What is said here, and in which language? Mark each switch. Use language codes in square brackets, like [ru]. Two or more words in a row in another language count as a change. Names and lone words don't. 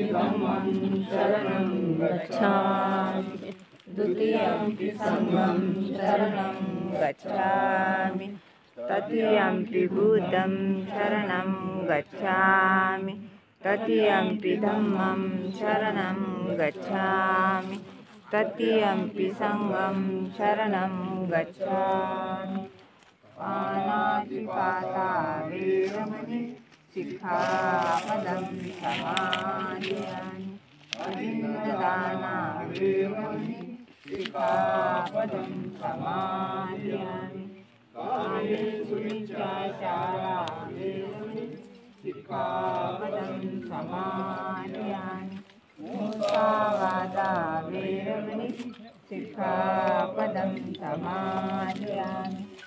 [pi] धम्मं शरणं गच्छामि, द्वितीयंपि संघं शरणं गच्छामि, तृतीयंपि बुद्धं शरणं गच्छामि, तृतीयंपि धम्मं शरणं गच्छामि, तृतीयंपि संघं शरणं गच्छामि। पाणातिपाता शिखापदं समादियामि अन्नदाना वेरमणि शिखापदं समादियामि कामेषु मिथ्याचारा वेरमणि शिखापदं समादियामि मुसावादा वेरमणि शिखापदं समादियामि